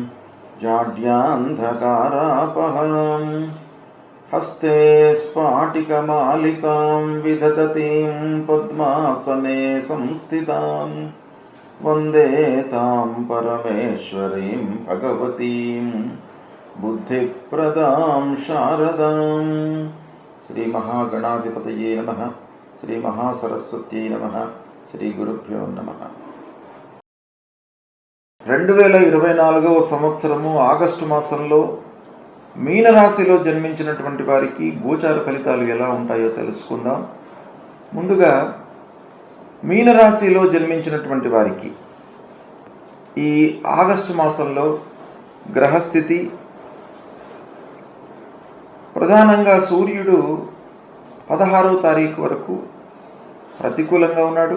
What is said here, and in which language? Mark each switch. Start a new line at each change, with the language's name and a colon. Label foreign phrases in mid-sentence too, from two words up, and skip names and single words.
Sanskrit: जाड्यान्धकारापहां हस्ते स्फाटिकमालिकां विदधतीं पद्मासने संस्थितां वन्दे तां परमेश्वरीं भगवतीं बुद्धिप्रदां शारदां। श्री महागणाधिपतये नमः। श्री महासरस्वत्यै नमः। श्री गुरुभ्यो नमः.
Telugu: 2024వ సంవత్సరము ఆగస్టు మాసంలో మీనరాశిలో జన్మించినటువంటి వారికి గోచార ఫలితాలు ఎలా ఉంటాయో తెలుసుకుందాం. ముందుగా మీనరాశిలో జన్మించినటువంటి వారికి ఈ ఆగస్టు మాసంలో గ్రహస్థితి ప్రధానంగా సూర్యుడు 16వ తారీఖు వరకు ప్రతికూలంగా ఉన్నాడు.